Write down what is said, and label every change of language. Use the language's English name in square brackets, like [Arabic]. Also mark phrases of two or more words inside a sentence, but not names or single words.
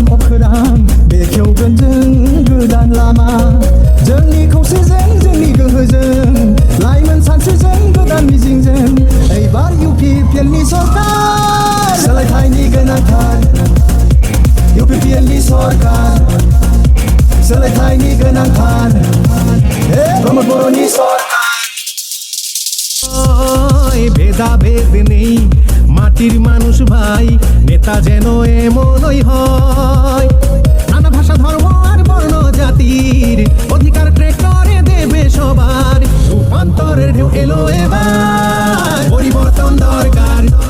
[Bodo] अखोरां बेखेवगोन जों गोदान लामा जोंनि खौसेजों जोंनि गोहोजों लाइमोन सानस्रिजों गोदान मिजिंजों एबार UPPLनि सरकार सोलायथायनि गोनांथार UPPLनि सरकार सोलायथायनि गोनांथार प्रमद बर'नि सरकार [Bangla] ভেদাভেদ নেই মাটির মানুষ ভাই নেতা যেন এমনই হয় নানা ভাষা ধর্ম আর বর্ণ জাতির অধিকার ট্রেক্টরে দেবে সবার রূপান্তরের ঢেউ এলো এবার পরিবর্তন দরকার